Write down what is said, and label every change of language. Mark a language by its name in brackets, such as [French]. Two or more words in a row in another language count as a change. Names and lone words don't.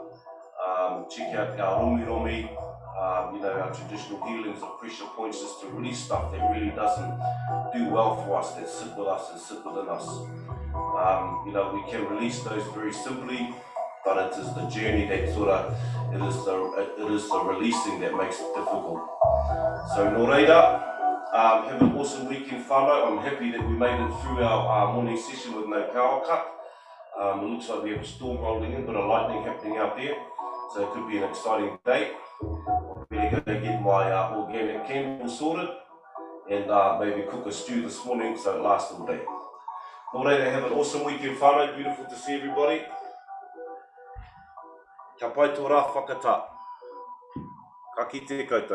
[English] Check out our romi, you know, our traditional healings of pressure points, just to release stuff that really doesn't do well for us, that sit with us and sit within us. You know, we can release those very simply, but it is the journey that sort of, it is the releasing that makes it difficult. So, [Māori] nō reira, [English] have an awesome weekend, whānau. I'm happy that we made it through our morning session with no power cut. It looks like we have a storm rolling in, but a lightning happening out there. So it could be an exciting day. I'm really going to get my organic candle sorted and maybe cook a stew this morning so it lasts all day. [Māori] Nō reira, [English] have an awesome weekend, whānau. Beautiful to see everybody. [Māori] Ka pai tō rā whakatā. Ka kite koutou.